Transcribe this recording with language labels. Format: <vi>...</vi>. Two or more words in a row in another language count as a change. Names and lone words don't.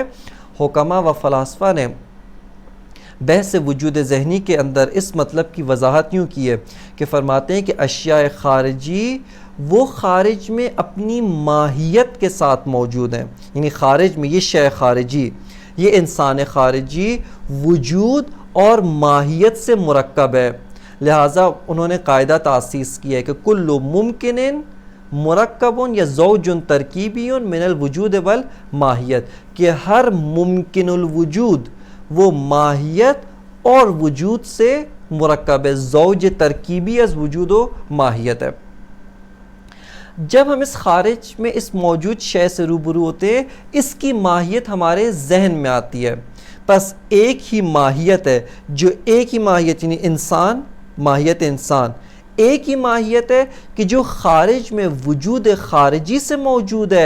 <ur>حکماء و فلاسفہ نے بحث وجود ذہنی کے اندر اس مطلب کی وضاحت یوں کی ہے کہ فرماتے ہیں کہ اشیاء خارجی وہ خارج میں اپنی ماہیت کے ساتھ موجود ہیں. یعنی خارج میں یہ شے خارجی، یہ انسان خارجی وجود اور ماہیت سے مرکب ہے. لہٰذا انہوں نے قاعدہ تاسیس کیا ہے کہ</ur> <ar>کل ممکن مرکب یا زوج ترکیبی من الوجود والماہیت،</ar> <ur>کہ ہر ممکن الوجود وہ ماہیت اور وجود سے مرکب ہے،</ur> <fa>زوج ترکیبی از وجود و ماہیت ہے.</fa> <ur>جب ہم اس خارج میں اس موجود شے سے روبرو ہوتے ہیں اس کی ماہیت ہمارے ذہن میں آتی ہے. پس ایک ہی ماہیت ہے، جو ایک ہی ماہیت یعنی انسان، ماہیت انسان ایک ہی ماہیت ہے کہ جو خارج میں وجود خارجی سے موجود ہے.</ur>